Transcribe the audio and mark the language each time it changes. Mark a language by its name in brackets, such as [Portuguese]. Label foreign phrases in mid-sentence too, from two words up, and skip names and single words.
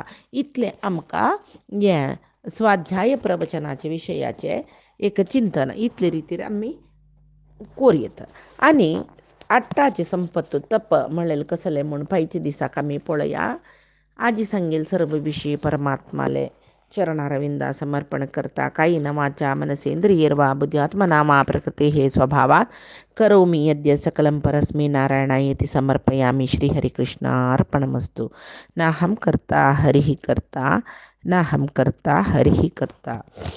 [Konkani] इतलें आमकां हें स्वाध्याय प्रवचनाचे विशयाचे एक चिंतन इतले रितीर आमी कोरयेत. आनी आठाचे संपत्तू तप म्हणलेलें कसलें म्हूण पायच्या दिसाक आमी पळया. आजी सांगेल सर्व विशीं परमात्माले चरणारविंदा समर्पण करता. [Sanskrit] कायेन वाचा मनसेंद्रियैर्वा बुद्ध्यात्मना मा प्रकृतेः स्वभावात् करोमि यद्य सकलं परस्मै नारायणायेति समर्पयामि. श्रीहरिकृष्णार्पणमस्तु. नाहं कर्ता हरिः कर्ता, नाहं कर्ता हरिः कर्ता.